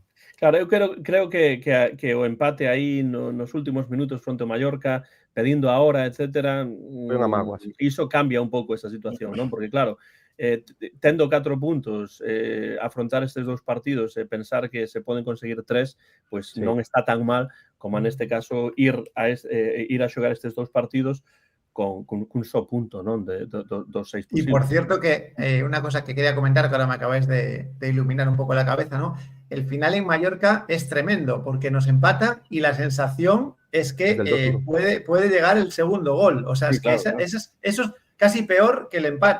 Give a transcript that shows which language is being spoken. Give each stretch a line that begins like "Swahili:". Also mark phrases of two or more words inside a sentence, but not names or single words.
Galician: Claro, eu creo que o empate aí nos últimos minutos fronte ao Mallorca, pedindo a hora, etcétera, iso cambia un pouco esa situación, non? Porque, claro, tendo 4 puntos, afrontar estes 2 partidos e pensar que se poden conseguir 3, pois non está tan mal como neste caso ir a xogar estes 2 partidos con un só punto, non? Dos 6 posibles.
Spanish: Y por cierto que una cosa que quería comentar, que ahora me acabáis de iluminar un poco la cabeza, ¿no? El final en Mallorca es tremendo porque nos empata y la sensación es que puede llegar el segundo gol. O sea, es que eso es casi peor que el empate.